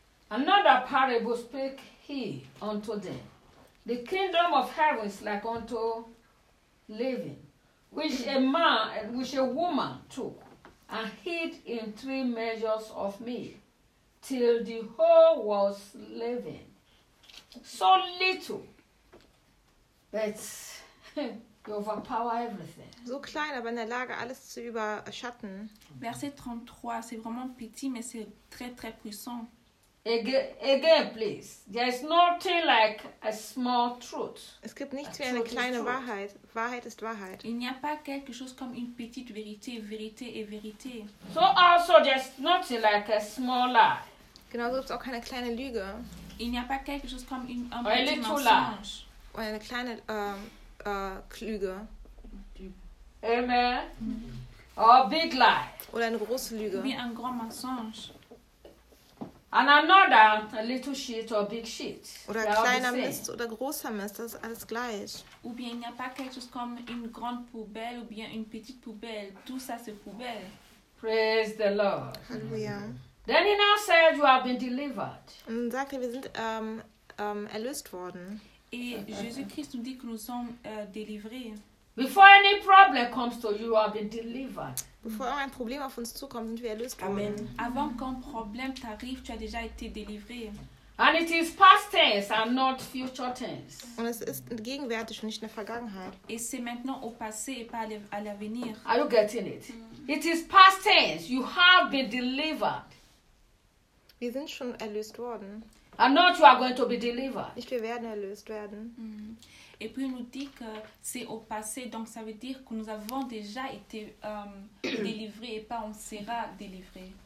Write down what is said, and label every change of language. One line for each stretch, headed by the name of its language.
English: Another parable speak he unto them. The kingdom of heaven is like unto living, which a woman took and hid in three measures of meal, till the whole was leaven. So little, but you overpower everything.
German: So klein, aber in der Lage, alles zu überschatten.
French: Verset 33, c'est vraiment petit, mais c'est très, très puissant.
English: Again, please. There is nothing like a small truth.
German: Es gibt nichts wie eine kleine Wahrheit. Wahrheit ist Wahrheit.
French: Il n'y a pas quelque chose comme une petite vérité. Vérité est vérité.
English: So also, there is nothing like a small lie.
German: Genauso gibt es auch keine kleine Lüge.
French: Il n'y a pas quelque chose comme une petite mensonge.
German: Oder eine kleine Lüge.
English: Amen. Or a big lie.
German: Oder eine große Lüge. Wie ein
French: grand mensonge.
English: And another, a little shit or big shit.
German: Oder a kleiner Mist oder großer Mist, das ist alles gleich.
French: Ou bien il n'y a pas quelque chose comme une grande poubelle ou bien une petite poubelle. Tout ça c'est poubelle.
English: Praise the Lord. Hallelujah. Then he now said, you have been delivered.
German: Und sagte, wir sind erlöst worden.
French: Et Jésus-Christ nous dit que nous sommes délivrés.
English: Before any problem comes to you, you have been delivered.
German: Bevor ein Problem auf uns zukommt, sind wir erlöst.
English: Amen.
French: Avant qu'un problème t'arrive, tu as déjà été délivré.
English: And it is past tense and not future tense.
German: Und es ist gegenwärtig und nicht in der Vergangenheit.
French: Et c'est maintenant au passé et pas à l'avenir.
English: Are you getting it? It is past tense. You have been delivered.
German: Wir sind schon erlöst worden.
English: And not you are going to be delivered.
German: Nicht wir werden erlöst werden.
French: Et puis il nous dit que c'est au passé, donc ça veut dire que nous avons déjà été délivrés et pas on sera délivrés.